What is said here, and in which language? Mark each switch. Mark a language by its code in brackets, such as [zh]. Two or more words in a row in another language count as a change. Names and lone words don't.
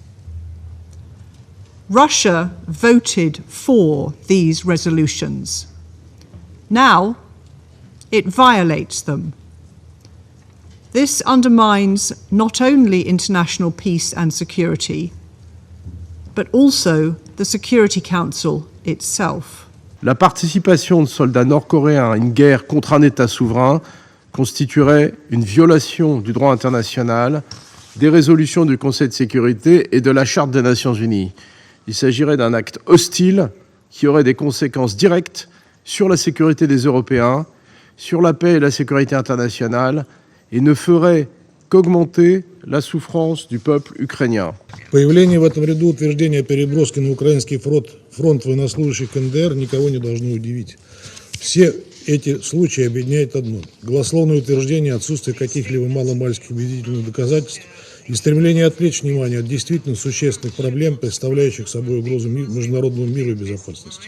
[en] Russia voted for these resolutions. Now, it violates them. This undermines not only international peace and security, but also the Security Council itself. [fr] La participation de soldats nord-coréens à une guerre contre un État souverain constituerait une violation du droit international, des résolutions du Conseil de sécurité et de la Charte des Nations Unies. Il s'agirait d'un acte hostile qui aurait des conséquences directes sur la sécurité des Européens, sur la paix et la sécurité internationale, et ne ferait qu'augmenter la souffrance du peuple ukrainien. [ru] Появление в этом ряду утверждения о переброске на украинский фронт военнослужащих КНДР никого не должно удивить. Все эти случаи объединяет одно – голословное утверждение отсутствия каких-либо маломальских убедительных доказательств и стремление отвлечь внимание от действительно существенных проблем, представляющих собой угрозу международному миру и безопасности.